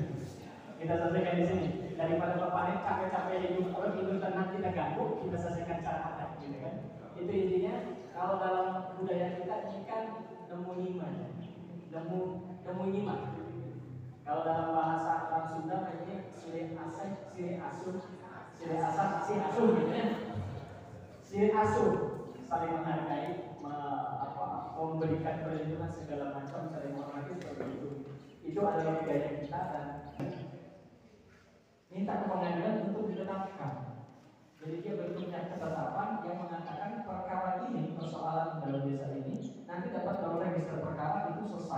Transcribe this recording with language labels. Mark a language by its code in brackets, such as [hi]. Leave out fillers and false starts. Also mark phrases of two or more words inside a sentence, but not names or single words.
[id] Kita selesaikan di sini. Daripada Pak Panit capek-capek hidup tenang, kita ganggu, kita selesaikan secara adat, gitu kan. Itu intinya. Kalau dalam budaya kita ini kan nemu nyimak. Kalau dalam bahasa orang Sunda namanya [su] sire asah, sire asuh, sire asah, sire asuh, [id] gitu ya. [su] Sire asuh, [id] saling menghargai, memberikan perlindungan segala macam, saling menghormati seperti itu. Itu adalah budaya kita dan minta ke pengadilan untuk ditetapkan. Jadi dia berpunya ketetapan yang mengatakan perkara ini, persoalan dalam desa ini nanti dapat dalam register perkara itu selesai.